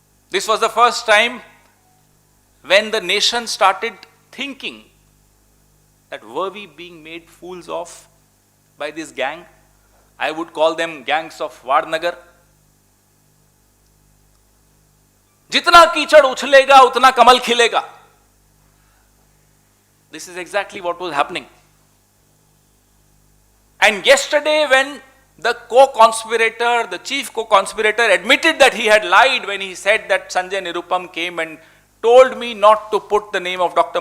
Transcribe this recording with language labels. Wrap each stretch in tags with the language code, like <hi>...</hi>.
<en>This was the first time when the nation started thinking that were we being made fools of by this gang? I would call them gangs of Vadnagar.</en> <hi>जितना कीचड़ उछलेगा उतना कमल खिलेगा.</hi> <en>This is exactly what was happening. And yesterday when the co-conspirator, the chief co-conspirator admitted that he had lied when he said that Sanjay Nirupam came and told me not to put the name of Dr.</en>